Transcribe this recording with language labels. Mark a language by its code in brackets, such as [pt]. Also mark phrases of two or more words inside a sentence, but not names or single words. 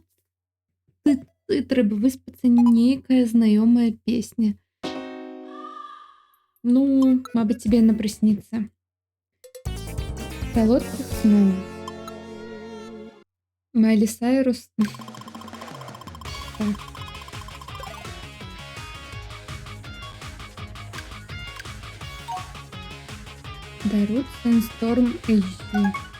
[uk] Треба виспатися, [be] нейкая знайомая песня. [uk] Ну, мабуть, тебе не присниться. Солодких снов. Майли Сайрус. Так. Дарут Sandstorm HD.